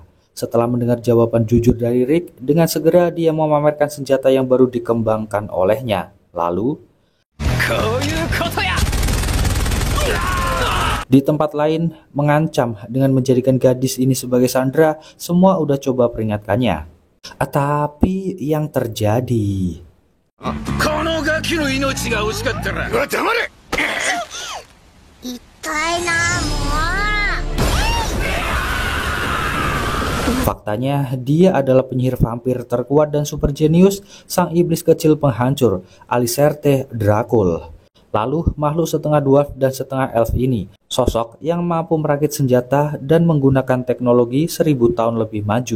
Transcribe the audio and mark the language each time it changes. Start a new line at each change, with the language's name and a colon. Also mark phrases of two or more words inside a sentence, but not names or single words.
Indonesian: Setelah mendengar jawaban jujur dari Rick, dengan segera dia memamerkan senjata yang baru dikembangkan olehnya. Lalu Di tempat lain mengancam dengan menjadikan gadis ini sebagai sandera. Semua udah coba peringatkannya. Tapi yang terjadi,
Japanese: このガキの命が惜しかったら黙れ。
Indonesian: faktanya dia adalah penyihir vampir terkuat dan super jenius, sang iblis kecil penghancur, Alicerte Dracul. Lalu makhluk setengah dwarf dan setengah elf ini, sosok yang mampu merakit senjata dan menggunakan teknologi 1000 tahun lebih maju.